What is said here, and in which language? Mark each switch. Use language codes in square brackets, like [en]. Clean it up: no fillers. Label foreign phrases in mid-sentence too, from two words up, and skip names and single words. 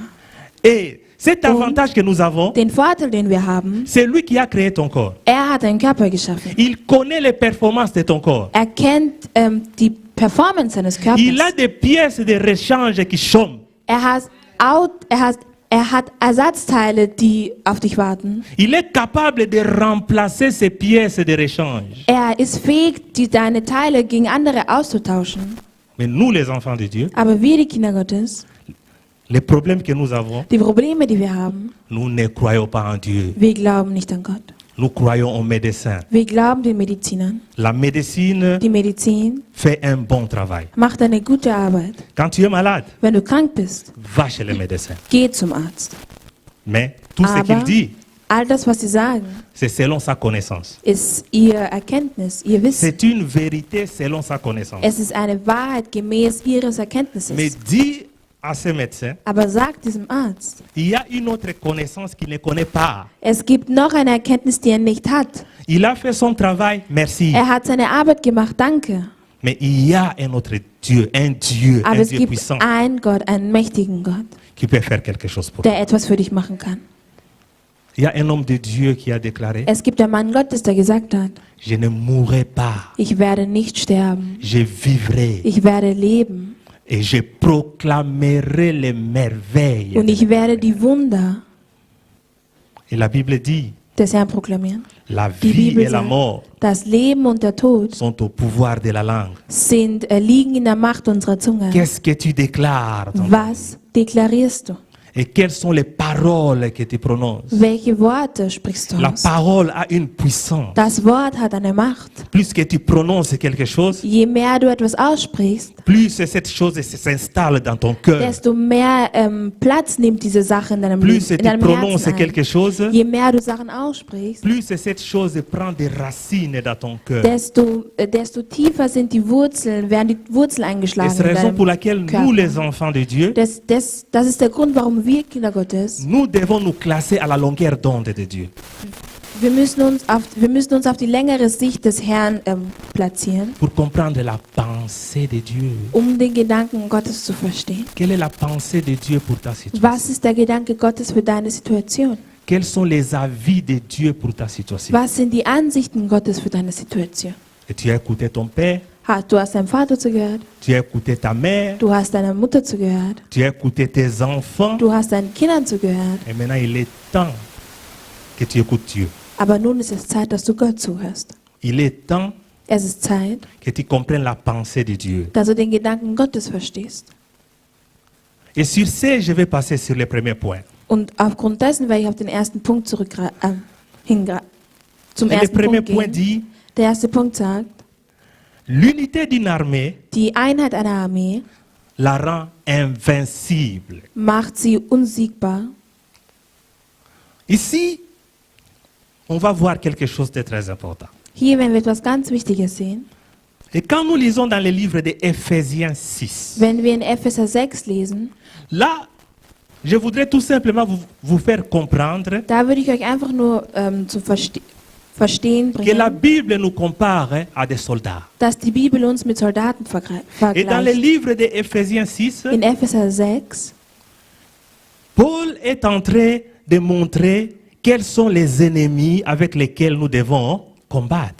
[fr] Et cet avantage que nous avons, [de] Den Vorteil, den wir haben, [fr] c'est lui qui a créé ton corps. [de] er hat einen Körper geschaffen. [fr] Il connaît les performances de ton corps. [de] Er kennt die Performance seines Körpers. [fr] Il a des pièces de rechange qui chôment. [de] Er hat Ersatzteile, die auf dich warten. [fr] Il est capable de remplacer ces pièces de rechange. [de] Er ist fähig, deine Teile gegen andere auszutauschen. [fr] Mais nous, les enfants de Dieu, [de] Aber wir, die Kinder Gottes, [fr] les problèmes que nous avons, [de] die Probleme, die wir haben, [fr] nous ne croyons pas en Dieu. [de] wir glauben nicht an Gott. [fr] Nous croyons aux médecins. [de] Wir glauben den Medizinern. [fr] La médecine [de] Die Medizin [fr] fait un bon travail. [de] macht eine gute Arbeit. [fr] Quand tu es malade, [de] Wenn du krank bist, [fr] va chez le médecin. [de] geh zum Arzt. [fr] Mais tout ce [de] Aber- [fr] qu'il dit, [de] All das, was sie sagen, [fr] c'est selon sa connaissance. [de] ist ihr Erkenntnis, ihr Wissen. [fr] C'est une vérité selon sa connaissance. [de] Es ist eine Wahrheit gemäß ihres [fr] Mais [de] Erkenntnisses. [fr] dis à ce médecin, [de] Aber sagt diesem Arzt, [fr] il y a une autre connaissance qu'il ne connaît pas. [de] es gibt noch eine Erkenntnis, die er nicht hat. [fr] Il a fait son travail, merci. [de] Er hat seine Arbeit gemacht, danke. [fr] Mais il y a un autre Dieu, un [de] Aber [fr] Dieu [de] es gibt [fr] puissant [de] einen Gott, einen mächtigen Gott, [fr] qui peut faire quelque chose pour toi. [de] der etwas für dich machen kann. [fr] Il y a un homme de Dieu qui a déclaré, [de] Es gibt einen Mann Gottes, der gesagt hat, [fr] je ne mourrai pas, [de] ich werde nicht sterben, [fr] je vivrai [de] ich werde leben [fr] et je proclamerai les merveilles. [de] und ich werde die Wunder [fr] Et la Bible dit, [de] des Herrn proklamieren. [fr] la [de] Die [fr] vie [de] Bibel [fr] et la [de] sagt, [fr] mort [de] das Leben und der Tod [fr] sont au pouvoir de la langue. [de] liegen in der Macht unserer Zunge. [fr] Qu'est-ce que tu déclares? [de] Was deklarierst du? [fr] Et quelles sont les paroles que tu prononces? [de] Welche Worte sprichst du [fr] La [de] aus? [fr] parole a une puissance. [de] Das Wort hat eine Macht. [fr] Plus que tu prononces quelque chose, [de] Je mehr du etwas aussprichst, [fr] plus cette chose s'installe dans ton cœur. [de] desto mehr Platz nimmt diese Sache in deinem, [fr] Plus [de] in [fr] tu [de] deinem [fr] prononces [de] Herzen ein. [fr] quelque chose, [de] Je mehr du Sachen aussprichst, [fr] plus cette chose prend des racines dans ton cœur. [de] desto tiefer sind die Wurzeln, werden die Wurzeln [fr] Et [de] eingeschlagen [fr] c'est [de] in [fr] la raison pour [de] deinem [fr] laquelle nous, [de] Körper. [fr] les enfants de Dieu, [de] Das ist der Grund, warum wir Kinder Gottes, [fr] nous devons nous classer à la longueur d'onde de Dieu. [de] wir müssen uns auf die längere Sicht des Herrn platzieren, [fr] Pour comprendre la pensée de Dieu. [de] um den Gedanken Gottes zu verstehen. [fr] Quelle est la pensée de Dieu pour ta situation? [de] Was ist der Gedanke Gottes für deine Situation? [fr] Quels sont les avis de Dieu pour ta situation? [de] Was sind die Ansichten Gottes für deine Situation? [fr] Et tu as écouté ton père, [de] Du hast deinem Vater zugehört, [fr] tu as écouté ta mère, [de] du hast deiner Mutter zugehört, [fr] tu as écouté tes enfants. [de] du hast deinen Kindern zugehört. [fr] Et maintenant, il est temps que tu écoutes Dieu. [de] Aber nun ist es Zeit, dass du Gott zuhörst. [fr] Il est temps [de] Es ist Zeit, [fr] que tu comprennes la pensée de Dieu. [de] dass du den Gedanken Gottes verstehst. [fr] Et sur ce, je vais passer sur le premier point. [de] Und aufgrund dessen werde ich auf den ersten Punkt zum [fr] Et le [de] ersten [fr] premier [de] Punkt [fr] point [de] gehen. [fr] dit, [de] Der erste Punkt sagt, [fr] l'unité d'une armée [de] die Einheit einer Armee [fr] la rend invincible. [de] macht sie unsiegbar. [fr] Ici, on va voir quelque chose de très important. [de] Hier werden wir etwas ganz Wichtiges sehen. [fr] Et quand nous lisons dans le livre de Éphésiens 6, [de] Wenn wir in Epheser 6 lesen, [fr] là, je voudrais tout simplement vous faire comprendre [de] da würde ich euch einfach nur zum Verstehen [fr] que la [de] bringen, [fr] Bible nous compare à des soldats. [de] dass die Bibel uns mit Soldaten [fr] Et dans le [de] vergleicht. [fr] livre de Éphésiens 6, [de] In Epheser 6 [fr] Paul est en train de montrer quels sont les ennemis avec lesquels nous devons combattre.